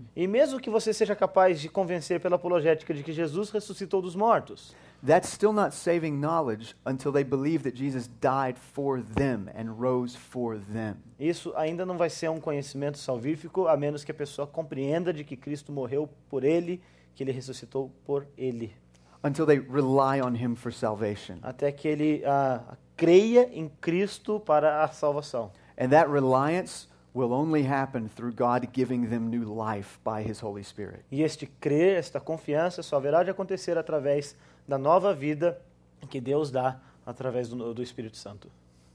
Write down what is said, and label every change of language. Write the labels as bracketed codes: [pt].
[pt] e mesmo que você seja capaz de convencer pela apologética de que Jesus ressuscitou dos mortos, [en] that's still not saving knowledge until they believe that Jesus died for them and rose for them. [pt] isso ainda não vai ser um conhecimento salvífico, a menos que a pessoa compreenda de que Cristo morreu por ele, que ele ressuscitou por ele. [en] Until they rely on him for salvation. [pt] Até que ele creia em Cristo para a salvação. [en] And that reliance will only happen through God giving them new life by his Holy Spirit. [pt] E este crer, esta confiança, só haverá de acontecer através da nova vida que Deus dá através do Espírito Santo.